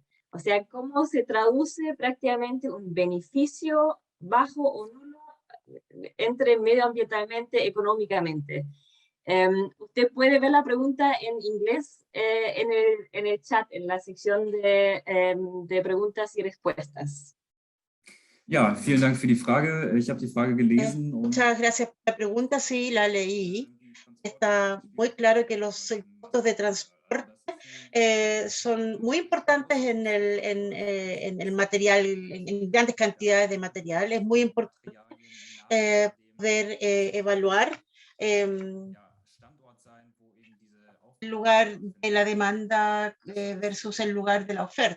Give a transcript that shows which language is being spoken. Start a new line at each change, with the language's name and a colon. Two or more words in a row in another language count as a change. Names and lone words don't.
Spanish: O sea, cómo se traduce prácticamente un beneficio bajo o nulo entre medioambientalmente, económicamente. Usted puede ver la pregunta en inglés en el chat, en la sección de preguntas y respuestas.
German: Ja, vielen Dank für die Frage. Ich habe die Frage gelesen.
Spanish: Muchas gracias por la pregunta, sí, la leí. Está muy claro que los costos de transporte son muy importantes en el material, en grandes cantidades de material. Es muy importante poder evaluar el lugar de la demanda versus el lugar de la oferta.